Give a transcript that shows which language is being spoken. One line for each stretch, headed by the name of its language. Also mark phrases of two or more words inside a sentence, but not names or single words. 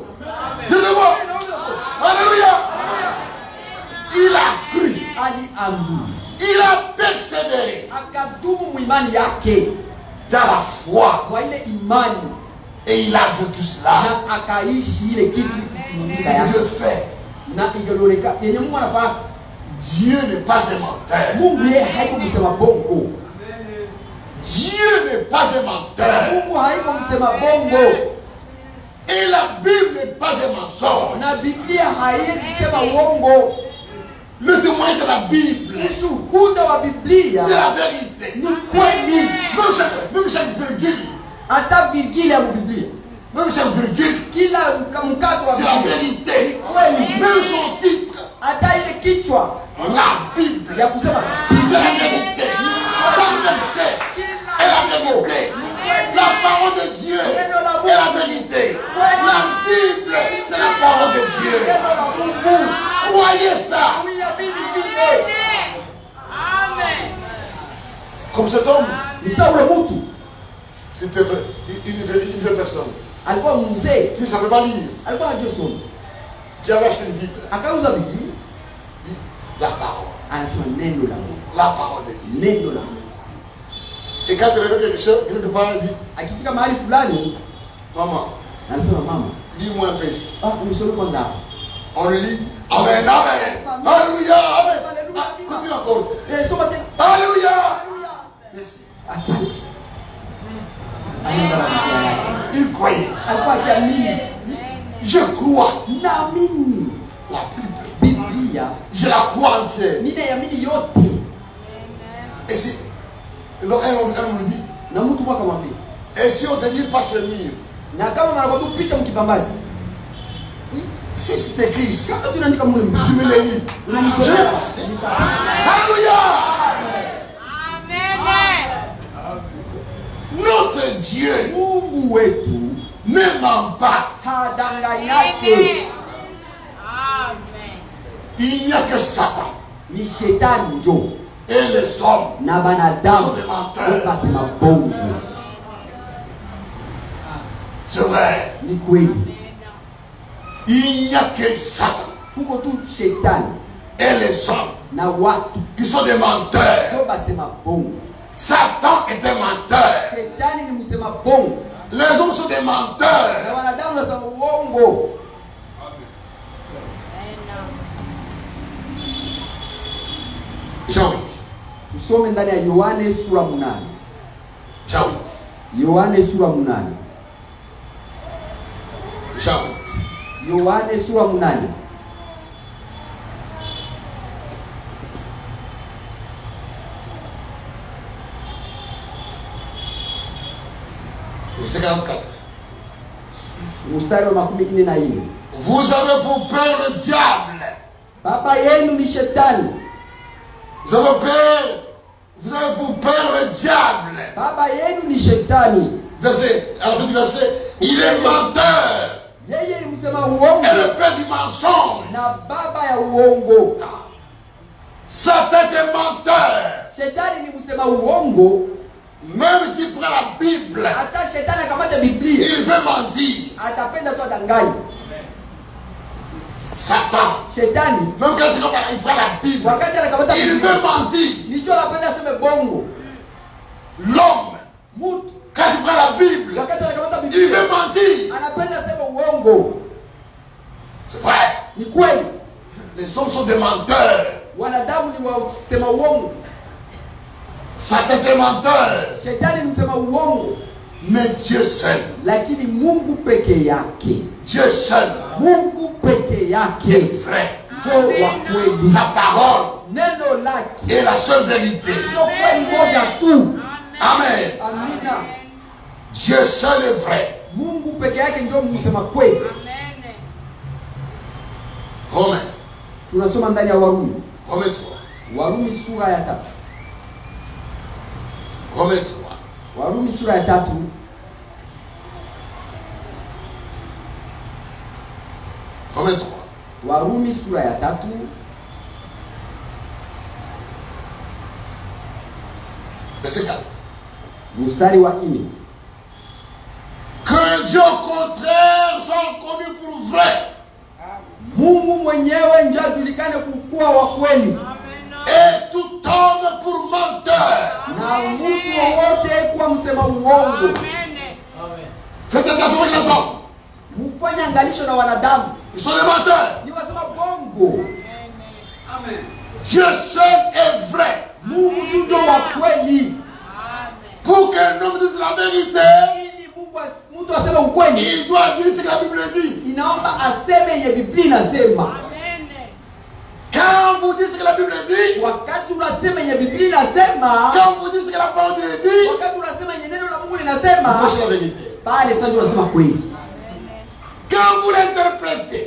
French: Je te vois. Alléluia. Il a cru.
Swahili: Aliamini.
French: Il a persévéré
Swahili: Akadumu muimani yake
French: dans la foi.
Swahili: kwa ile imani
French: Et il a vécu cela.
Swahili: na akaishi ile kitu
French: Ce
Swahili: kutimilika
French: que
Swahili: yake
French: Dieu fait.
Swahili: na ingeloleka yenye Mungu anafanya.
French: Dieu n'est pas un menteur.
Swahili: Mungu yeye haiko kusema bongo.
French: Dieu n'est pas un menteur.
Swahili: Mungu haiko kusema bongo.
French: Et la Bible n'est pas un mensonge.
Swahili: Na Biblia haiwezi sema uongo.
French: Le témoignage de la Bible,
Swahili: Ushuhuda wa Biblia
French: c'est la vérité.
Swahili: ni kweli.
French: Même chaque virgule,
Swahili: Hata virgili ya Biblia,
French: même chaque virgule,
Swahili: kila mkato wa
French: c'est la
Swahili: Biblia
French: vérité.
Swahili: ni kweli.
French: Même son titre,
Swahili: Hata ile kichwa
French: la Bible,
Swahili: ya kusema
French: c'est la vérité. Chaque verset est la vérité. La parole de Dieu est la vérité. La Bible, c'est la parole de Dieu.
Swahili: neno la Mungu.
French: Croyez ça.
Swahili: Uiamini vile. Amen.
French: Comme cet homme,
Swahili: Ni sawa ule mtu
French: c'était une vraie personne
Swahili: alikuwa mzee,
French: qui ne savait pas lire,
Swahili: alikuwa hajui soma,
French: qui avait acheté une Bible.
Swahili: akauza Biblia,
French: Dit la parole.
Swahili: anasema neno la Mungu,
French: La parole de Dieu.
Swahili: neno la Mungu.
French: Et quand il avait quelque chose, quelque part, il dit,
Swahili: Akifika mahali fulani
French: maman,
Swahili: anasema mama,
French: lis-moi un peu ici.
Swahili: nisome kwanza hapa.
French: On le lit. Amen, amen. Alléluia, amen. Ah, continue encore.
Swahili: Soma tena.
French: Alléluia.
Swahili: Haleluya.
French: Merci.
Swahili: Asante. Anaenda na Biblia yake.
French: Il croyait.
Swahili: Alikuwa akiamini,
French: Je crois.
Swahili: naamini
French: La Bible.
Swahili: Biblia,
French: Je la crois entière.
Swahili: ninaiamini yote.
French: Et si, alors, un homme me dit,
Swahili: Na mtu mwaka mwambie,
French: et si on te dit passe le mur,
Swahili: na kama mnakwambia kupita mkipambazi,
French: si c'est écrit ici,
Swahili: kama tunaandika mule
French: tu
Swahili: mtu,
French: me le lis. Je vais
Swahili: unanisomea
French: passer. Alléluia. Amen. Notre Dieu
Swahili: Mungu wetu
French: ne ment pas.
Swahili: hadanganyake. Amen.
French: Il n'y a que Satan
Swahili: Ni shetani njo
French: et les hommes.
Swahili: na banadamu
French: Sont des menteurs.
Swahili: wakasema bongo.
French: C'est vrai.
Swahili: Ni kweli,
French: Il n'y a que Satan
Swahili: kuko tu shetani
French: et les hommes
Swahili: na watu
French: qui sont des menteurs.
Swahili: njo basema bongo.
French: Satan est un menteur.
Swahili: Shetani ni msema bongo
French: Les hommes sont des
Swahili: na
French: menteurs.
Swahili: wanadamu nasema uongo.
French: Jean 8.
Swahili: Tusome ndani ya Yohane sura 8.
French: Jean 8.
Swahili: Yohane sura 8.
French: Jean 8.
Swahili: Yohane sura 8.
French: Verset 44.
Swahili: Mstari wa 44.
French: Vous avez pour père le diable.
Swahili: Baba yenu ni shetani.
French: Vous avez pour père le diable.
Swahili: Baba yenu ni shetani.
French: Verset, à la fin du verset, il est menteur.
Swahili: Yeye ni msema uongo
French: Et le père du mensonge.
Swahili: na baba ya uongo.
French: Satan est menteur.
Swahili: Shetani ni msema uongo.
French: Même s'il prend la Bible,
Swahili: Hata shetani akamata Biblia
French: il veut mentir.
Swahili: atapenda tu adanganye.
French: Satan,
Swahili: Shetani
French: même quand il prend la Bible,
Swahili: wakati anakamata
French: il
Swahili: Biblia
French: veut mentir.
Swahili: nicho anapenda aseme bongo.
French: L'homme,
Swahili: Mtu
French: quand il prend la Bible,
Swahili: wakati anakamata
French: il
Swahili: Biblia
French: veut mentir.
Swahili: anapenda aseme uongo.
French: C'est vrai.
Swahili: Ni kweli,
French: Les hommes sont des menteurs.
Swahili: wanadamu ni wasema uongo.
French: Satan est menteur.
Swahili: Shetani ni msema uongo,
French: Mais Dieu seul,
Swahili: lakini Mungu peke yake,
French: Dieu seul
Swahili: Mungu peke yake
French: est vrai.
Swahili: ndio wa kweli.
French: Sa parole
Swahili: Neno lake
French: est la seule vérité.
Swahili: ndio kweli moja tu.
French: Amen.
Swahili: Amina.
French: Dieu seul est vrai.
Swahili: Mungu peke yake ndio msema kweli. Amen.
French: Romains.
Swahili: Tunasoma ndani ya Warumi.
French: Romains 3.
Swahili: Warumi sura ya 3.
French: Romains 3.
Swahili: Warumi sura ya 3.
French: Romains 3.
Swahili: Warumi sura ya 3.
French: Verset 4.
Swahili: Mstari wa 4.
French: Que Dieu au contraire soit connu pour vrai.
Swahili: Mungu mwenyewe ndiye ajulikane kuwa wa kweli.
French: Et tout homme pour menteur.
Swahili: Na mtu wowote kuwa msema uongo.
French: Faites attention aux gens.
Swahili: Mufanye angalisho na wanadamu.
French: Ils sont des menteurs.
Swahili: Ni wasema bongo. Amen.
French: Dieu seul est vrai.
Swahili: Mungu tu ndio wa kweli.
French: Pour qu'un homme dise la vérité,
Swahili: Ili Mungu mtu aseme ukweli,
French: il doit dire ce que la Bible dit.
Swahili: inaomba aseme yenye Biblia inasema. Amen.
French: Quand vous dites ce que la Bible dit,
Swahili: Wakati unasema yenye Biblia inasema,
French: quand vous dites ce que la parole de Dieu dit,
Swahili: wakati unasema yenye neno la Mungu
French: vous
Swahili: linasema,
French: prêchez la vérité.
Swahili: pale sasa ndio unasema kweli.
French: Quand vous l'interprétez,